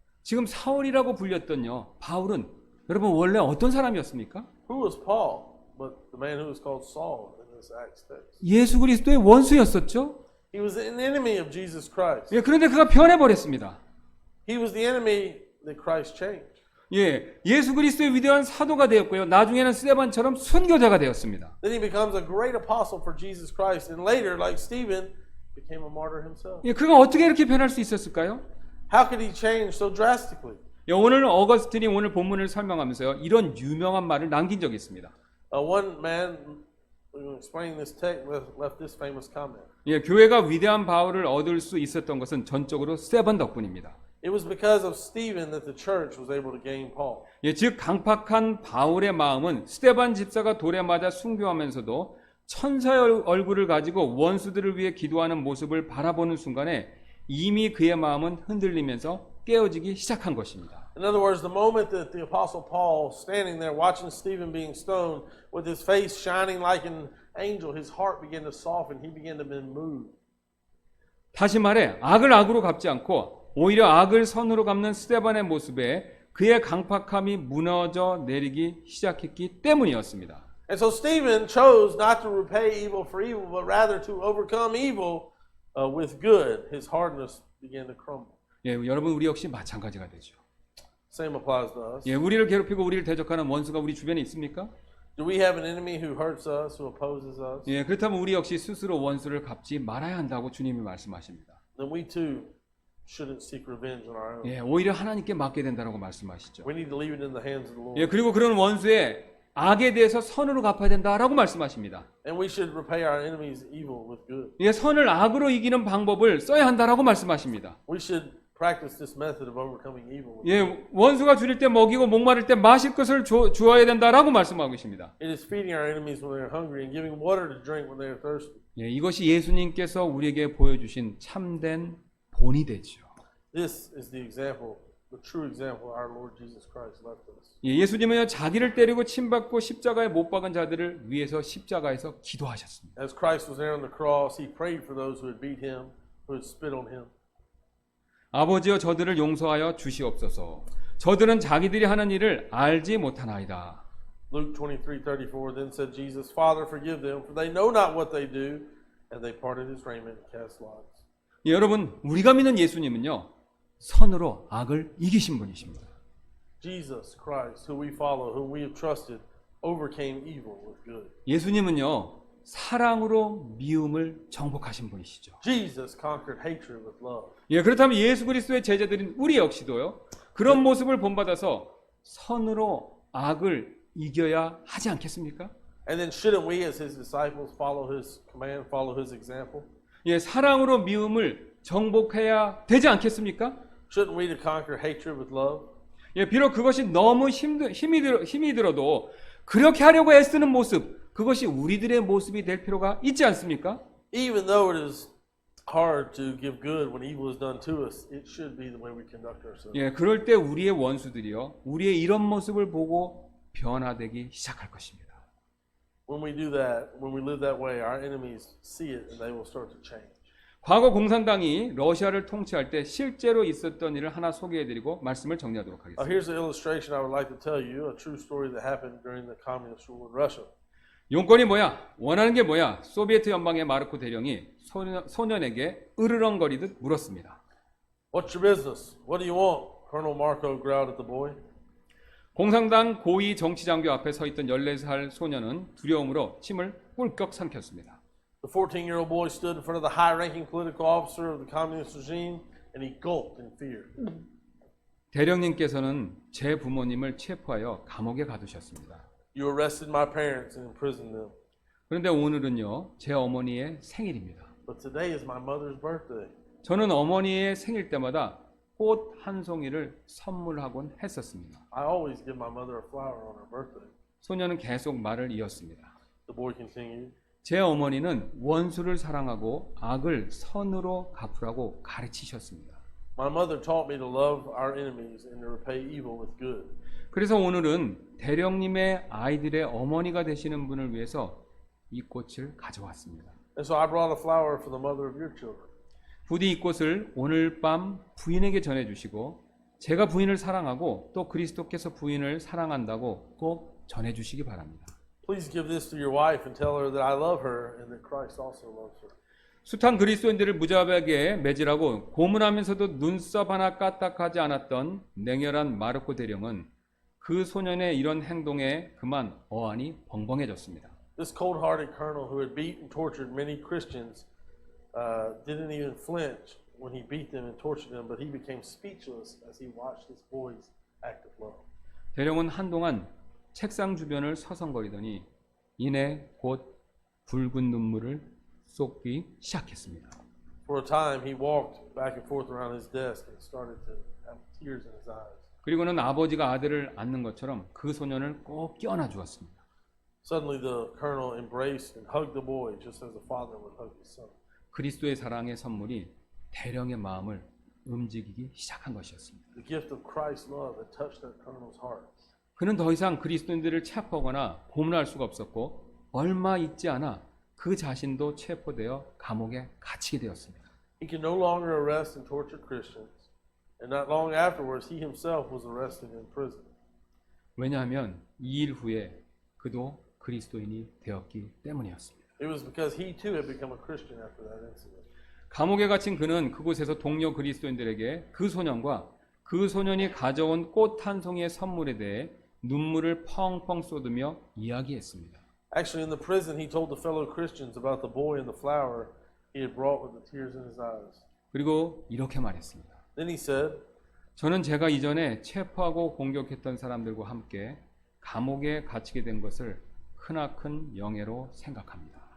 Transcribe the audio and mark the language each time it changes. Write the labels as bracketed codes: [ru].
[ko] 지금 사울이라고 불렸던요. 바울은 여러분 원래 어떤 사람이었습니까? [en] Who was Paul? But the man who was called Saul in this Acts text. [ko] 예수 그리스도의 원수였었죠. [en] He was an enemy of Jesus Christ. [ko] 예, 그런데 그가 변해버렸습니다. [en] He was the enemy that Christ changed. [ko] 예, 예수 그리스도의 위대한 사도가 되었고요. 나중에는 스테반처럼 순교자가 되었습니다. [en] Then he becomes a great apostle for Jesus Christ, and later, like Stephen, became a martyr himself. [ko] 예, 그가 어떻게 이렇게 변할 수 있었을까요? [en] How could he change so drastically? [ko] 예, 오늘 어거스틴이 오늘 본문을 설명하면서요. 이런 유명한 말을 남긴 적이 있습니다. [en] One man explaining this text left this famous comment. [ko] 예, 교회가 위대한 바울을 얻을 수 있었던 것은 전적으로 스테반 덕분입니다. [en] It was because of Stephen that the church was able to gain Paul. [ko] 예, 즉 강팍한 바울의 마음은 스데반 집사가 돌에 맞아 순교하면서도 천사의 얼굴을 가지고 원수들을 위해 기도하는 모습을 바라보는 순간에 이미 그의 마음은 흔들리면서 깨어지기 시작한 것입니다. [en] In other words, the moment that the Apostle Paul standing there watching Stephen being stoned with his face shining like an angel, his heart began to soften. He began to be moved. [ko] 다시 말해 악을 악으로 갚지 않고 오히려 악을 선으로 갚는 스데반의 모습에 그의 강팍함이 무너져 내리기 시작했기 때문이었습니다. [en] And so Stephen chose not to repay evil for evil, but rather to overcome evil with good. His hardness began to crumble. [ko] 예, 여러분 우리 역시 마찬가지가 되죠. [en] Same applies to us. [ko] 예, 우리를 괴롭히고 우리를 대적하는 원수가 우리 주변에 있습니까? [en] Do we have an enemy who hurts us, who opposes us? [ko] 예, 그렇다면 우리 역시 스스로 원수를 갚지 말아야 한다고 주님이 말씀하십니다. [en] Then we too shouldn't seek revenge on our own. [ko] 예, 오히려 하나님께 맡게 된다고 말씀하시죠. [en] We need to leave it in the hands of the Lord. [ko] 예, 그리고 그런 원수의 악에 대해서 선으로 갚아야 된다라고 말씀하십니다. [en] And we should repay our enemies evil with good. [ko] 예, 선을 악으로 이기는 방법을 써야 한다라고 말씀하십니다. [en] We should practice this method of overcoming evil. with good. [ko] 예, 원수가 줄일 때 먹이고 목마를 때 마실 것을 주어야 된다라고 말씀하고 계십니다. [en] It is feeding our enemies when they're hungry and giving water to drink when they are thirsty. [ko] 예, 이것이 예수님께서 우리에게 보여주신 참된 본이 되죠. [en] This is the example, the true example our Lord Jesus Christ left us. [ko] 예, 예수님은요 자기를 때리고 침받고 십자가에 못 박은 자들을 위해서 십자가에서 기도하셨습니다. [en] As Christ was there on the cross, he prayed for those who had beat him, who had spit on him. [ko] 아버지여 저들을 용서하여 주시옵소서. 저들은 자기들이 하는 일을 알지 못하나이다. [en] Luke 23:34 then said Jesus, Father, forgive them, for they know not what they do. And they parted his raiment and cast lots. [ko] 예, 여러분 우리가 믿는 예수님은요 선으로 악을 이기신 분이십니다. [en] Jesus Christ, who we follow, whom we have trusted, overcame evil with good. [ko] 예수님은요 사랑으로 미움을 정복하신 분이시죠. [en] Jesus conquered hatred with love. [ko] 예, 그렇다면 예수 그리스도의 제자들인 우리 역시도요 그런 모습을 본받아서 선으로 악을 이겨야 하지 않겠습니까? [en] And then shouldn't we as his disciples follow his command, follow his example? [ko] 예, 사랑으로 미움을 정복해야 되지 않겠습니까? [en] Shouldn't we to conquer hatred with love? [ko] 예, 비록 그것이 너무 힘이 들어도 그렇게 하려고 애쓰는 모습, 그것이 우리들의 모습이 될 필요가 있지 않습니까? [en] Even though it is hard to give good when evil is done to us, it should be the way we conduct ourselves. [ko] 예, 그럴 때 우리의 원수들이요, 우리의 이런 모습을 보고 변화되기 시작할 것입니다. [en] When we do that, when we live that way, our enemies see it and they will start to change. [ko] 과거 공산당이 러시아를 통치할 때 실제로 있었던 일을 하나 소개해드리고 말씀을 정리하도록 하겠습니다. [en] Here's an illustration I would like to tell you, a true story that happened during the communist rule in Russia. [ko] 용건이 뭐야? 원하는 게 뭐야? 소비에트 연방의 마르코 대령이 소년에게 으르렁거리듯 물었습니다. [en] What's your business? What do you want? Colonel Marco growled at the boy. [ko] 공산당 고위 정치장교 앞에 서 있던 14살 소년은 두려움으로 침을 꿀꺽 삼켰습니다. [en] The 14-year-old boy stood in front of the high-ranking political officer of the communist regime, and he gulped in fear. [ko] 대령님께서는 제 부모님을 체포하여 감옥에 가두셨습니다. [en] You arrested my parents and imprisoned them. [ko] 그런데 오늘은요, 제 어머니의 생일입니다. [en] But today is my mother's birthday. [ko] 저는 어머니의 생일 때마다 꽃 한 송이를 선물하곤 했었습니다. [en] I always give my mother a flower on her birthday. [ko] 소년은 계속 말을 이었습니다. [en] The boy continued. [ko] 제 어머니는 원수를 사랑하고 악을 선으로 갚으라고 가르치셨습니다. [en] My mother taught me to love our enemies and to repay evil with good. [ko] 그래서 오늘은 대령님의 아이들의 어머니가 되시는 분을 위해서 이 꽃을 가져왔습니다. [en] And so I brought a flower for the mother of your children. [ko] 부디 이 꽃을 오늘 밤 부인에게 전해주시고 제가 부인을 사랑하고 또 그리스도께서 부인을 사랑한다고 꼭 전해주시기 바랍니다. [en] Please give this to your wife and tell her that I love her and that Christ also loves her. [ko] 숱한 그리스도인들을 무자비하게 매질하고 고문하면서도 눈썹 하나 까딱하지 않았던 냉혈한 마르코 대령은 그 소년의 이런 행동에 그만 어안이 벙벙해졌습니다. [en] This cold-hearted colonel who had beaten and tortured many Christians didn't even flinch when he beat them and tortured them, but he became speechless as he watched this boy's act of love. [ko] 대령은 한동안 책상 주변을 서성거리더니 이내 곧 붉은 눈물을 쏟기 시작했습니다. [en] For a time, he walked back and forth around his desk and started to have tears in his eyes. [ko] 그리고는 아버지가 아들을 안는 것처럼 그 소년을 꼭 껴안아 주었습니다. [en] Suddenly, the colonel embraced and hugged the boy just as a father would hug his son. [ko] 그리스도의 사랑의 선물이 대령의 마음을 움직이기 시작한 것이었습니다. [en] The gift of Christ's love had touched that colonel's heart. [ko] 그는 더 이상 그리스도인들을 체포하거나 고문할 수가 없었고 얼마 있지 않아 그 자신도 체포되어 감옥에 갇히게 되었습니다. [en] He could no longer arrest and torture Christians, and not long afterwards, he himself was arrested in prison. [ko] 왜냐하면 이 일 후에 그도 그리스도인이 되었기 때문이었습니다. [en] It was because he too had become a Christian after that incident. [ko] 감옥에 갇힌 그는 그곳에서 동료 그리스도인들에게 그 소년과 그 소년이 가져온 꽃 한 송이의 선물에 대해 눈물을 펑펑 쏟으며 이야기했습니다. [en] Actually, in the prison, he told the fellow Christians about the boy and the flower he had brought with the tears in his eyes. [ko] 그리고 이렇게 말했습니다. [en] Then he said, [ko] 저는 제가 이전에 체포하고 공격했던 사람들과 함께 감옥에 갇히게 된 것을 크나큰 영예로 생각합니다.